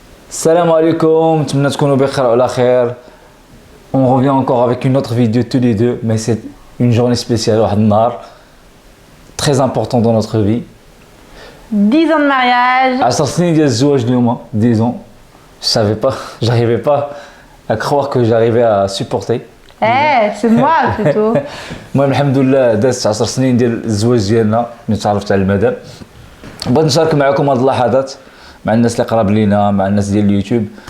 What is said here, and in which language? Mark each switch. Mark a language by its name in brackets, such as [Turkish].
[Arabic] Salam alaikum, نتمنى تكونوا بخير وعلى خير. [French] On revient encore avec une autre vidéo tous les deux, mais c'est une journée spéciale, [Arabic] واحد النهار [French] très important dans notre vie. 10 ans de mariage. [Arabic] 10 سنين ديال الزواج اليوم, [French] 10 ans. Je savais pas, j'arrivais pas à croire que j'arrivais à supporter. C'est moi plutôt. [Arabic] المهم الحمد لله دازت 10 سنين ديال الزواج ديالنا ملي تعرفت على المدام. بغيت نشارك معكم هذه اللحظات مع الناس اللي قراب لينا, مع الناس ديال اليوتيوب.